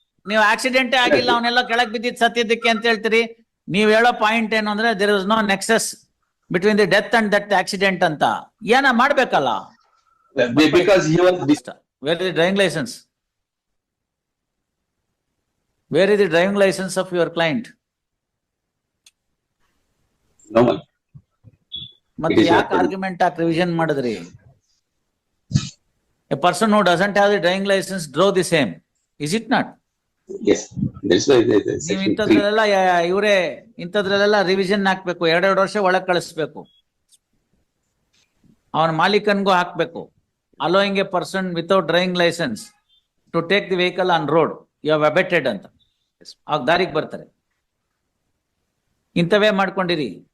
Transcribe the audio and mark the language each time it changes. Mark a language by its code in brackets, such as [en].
[kn] ನೀವು ಆಕ್ಸಿಡೆಂಟೇ ಆಗಿಲ್ಲ, ಅವನೆಲ್ಲ ಕೆಳಗ್ ಬಿದ್ದಿದ್ ಸತ್ತಿದ್ದಕ್ಕೆ ಅಂತ ಹೇಳ್ತೀರಿ. ನೀವ್ ಹೇಳೋ ಪಾಯಿಂಟ್ ಏನು ಅಂದ್ರೆ [en] there is no nexus between the death and that accident [kn] ಅಂತ. ಏನ ಮಾಡ್ಬೇಕಲ್ಲ? [en] Because he was... Where is the driving license? Where is the driving license of your client? No, man. [kn] ಮತ್ತೆ ಯಾಕೆ ಆರ್ಗ್ಯುಮೆಂಟ್ ಹಾಕಿ ರಿವಿಷನ್ ಮಾಡಿದ್ರಿ? [en] A person who doesn't have the driving license drove the same. Is it not? Yes. That's why [kn] ನೀವು ಇಂಥದ್ರಲ್ಲೆಲ್ಲ ಇವರೇ ಇಂಥದ್ರಲ್ಲೆಲ್ಲ revision ಹಾಕ್ಬೇಕು. 2 ವರ್ಷ ಒಳಗೆ ಕಳಿಸ್ಬೇಕು. ಅವನ ಮಾಲೀಕನ್ಗೂ ಹಾಕ್ಬೇಕು. [en] allowing a person without driving licence to take the vehicle on road, you have abetted [kn] ಅಂತ. ಆಗ ದಾರಿಗೆ ಬರ್ತಾರೆ. ಇಂಥವೇ ಮಾಡ್ಕೊಂಡಿರಿ.